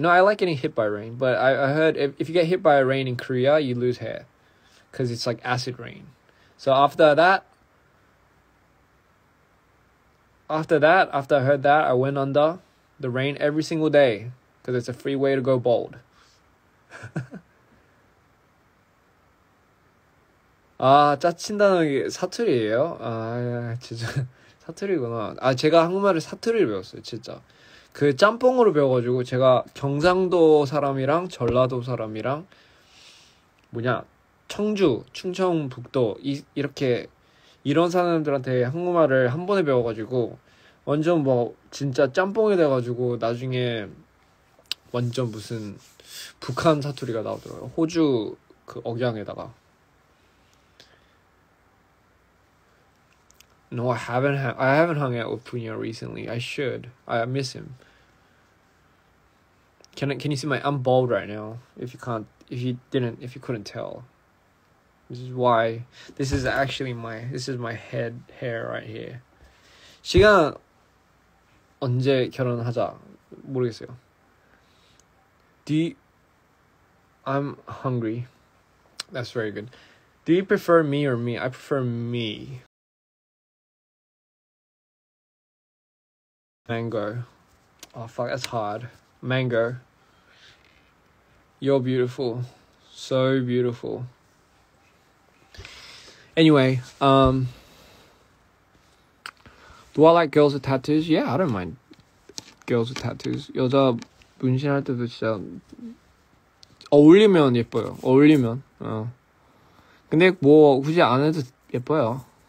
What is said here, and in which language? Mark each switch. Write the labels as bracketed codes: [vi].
[en] No, I like getting hit by rain, but I heard if you get hit by rain in Korea, you lose hair because it's like acid rain. So after I heard that, I went under the rain every single day because it's a free way to go bald. [ko] 짜친다는 게 사투리예요? 진짜 사투리구나. 제가 한국말을 사투리를 배웠어요, 진짜. 그 짬뽕으로 배워가지고 제가 경상도 사람이랑 전라도 사람이랑 청주, 충청북도 이렇게 이런 사람들한테 한국말을 한 번에 배워가지고 완전 뭐 진짜 짬뽕이 돼가지고 나중에 완전 무슨 북한 사투리가 나오더라고요. 호주 그 억양에다가. [en] No, I haven't hung out with Punya recently. I should. I miss him. Can you see I'm bald right now? If you couldn't tell. This is why. This is my head hair right here. [ko] 시간 언제 결혼하자 모르겠어요. [en] I'm hungry. That's very good. Do you prefer me or me? I prefer me. Mango. Oh fuck, that's hard. Mango. You're beautiful. So beautiful. Anyway, do I like girls with tattoos? Yeah, I don't mind girls with tattoos. [ko] 여자 문신할 때도 진짜 어울리면 예뻐요. 어울리면. 근데 뭐 굳이 안 해도 예뻐요.